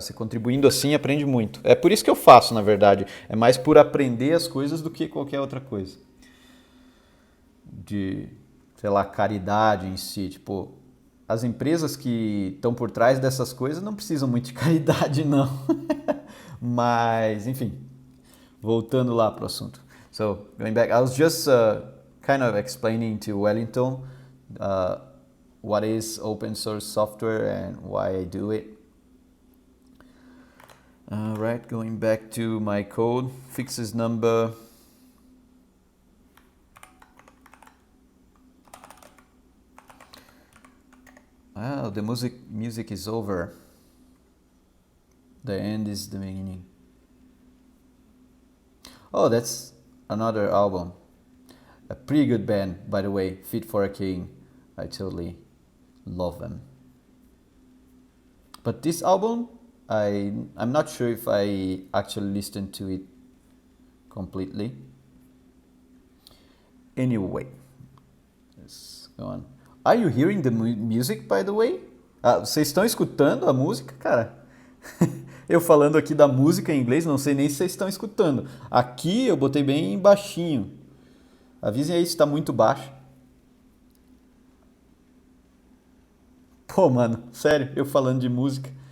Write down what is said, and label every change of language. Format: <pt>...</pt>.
<pt>Você contribuindo assim, aprende muito. É por isso que eu faço, na verdade. É mais por aprender as coisas do que qualquer outra coisa. De, sei lá, caridade em si. Tipo, as empresas que estão por trás dessas coisas não precisam muito de caridade, não. Mas, enfim, voltando lá pro assunto.</pt> <en>So, going back, I was just kind of explaining to Wellington uh, what is open source software and why I do it. Alright, going back to my code, fixes number. Oh, the music is over. The end is the beginning. Oh, that's another album. A pretty good band, by the way, Fit for a King. I totally love them. But this album, I'm not sure if I actually listened to it completely. Anyway, let's go on. Are you hearing the music, by the way?</en> <pt>Ah, vocês estão escutando a música, cara? Eu falando aqui da música em inglês, não sei nem se vocês estão escutando. Aqui eu botei bem baixinho. Avisem aí se está muito baixo. Pô, mano, sério, eu falando de música.</pt>